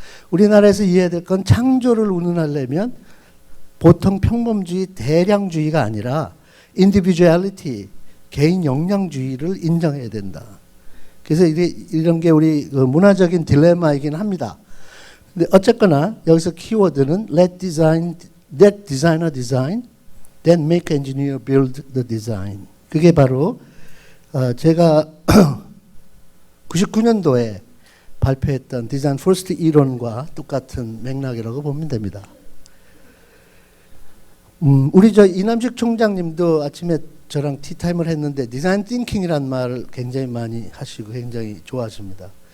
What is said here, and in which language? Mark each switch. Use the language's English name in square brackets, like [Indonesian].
[Korean] 우리나라에서 이해해야 될 건 창조를 운운하려면 보통 평범주의, 대량주의가 아니라 인디비주얼리티, 개인 역량주의를 인정해야 된다. 그래서 이런 게 우리 문화적인 딜레마이긴 합니다. 근데 어쨌거나 여기서 키워드는 [English] let designer design, then make engineer build the design. [Korean] 그게 바로 제가 99년도에 발표했던 디자인 퍼스트 이론과 똑같은 맥락이라고 보면 됩니다. 우리 이남식 총장님도 아침에 저랑 티타임을 했는데 디자인 띵킹이라는 말을 굉장히 많이 하시고 굉장히 좋아하십니다.